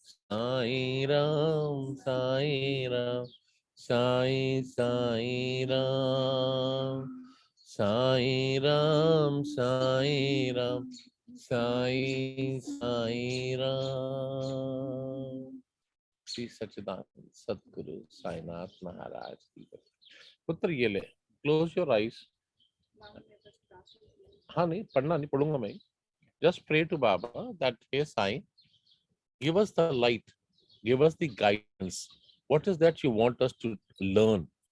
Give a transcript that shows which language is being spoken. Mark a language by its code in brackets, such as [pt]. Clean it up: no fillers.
[hi] Sai Ram, Sai Ram, Sai Sai Ram, Sai Ram, Sai Ram, Sai Sai Ram. Shri सच्चिदानंद सदगुरु साईनाथ महाराज की जय. पुत्र ये ले, [en] Close your eyes. [hi] हाँ नहीं पढ़ना नहीं, पढ़ूंगा मैं. [en] Just pray to Baba that hey Sai, give us the light, give us the guidance. What is that you want us to learn?